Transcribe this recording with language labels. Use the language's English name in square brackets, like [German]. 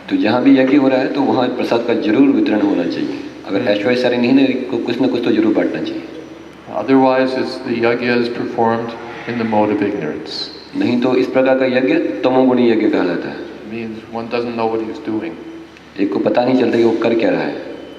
[Hindi] तो जहाँ भी यज्ञ हो रहा है तो वहाँ प्रसाद का जरूर वितरण होना चाहिए। अगर ऐश्वर्य नहीं है कुछ न कुछ तो जरूर बांटना चाहिए। [English] Otherwise, the yajna is performed in the mode of ignorance. [Hindi] नहीं तो इस प्रकार का यज्ञ तमोगुणी यज्ञ कहलाता है। [English] Means one doesn't know what he's doing. [Hindi] एक को पता नहीं चलता कि वो कर क्या रहा है।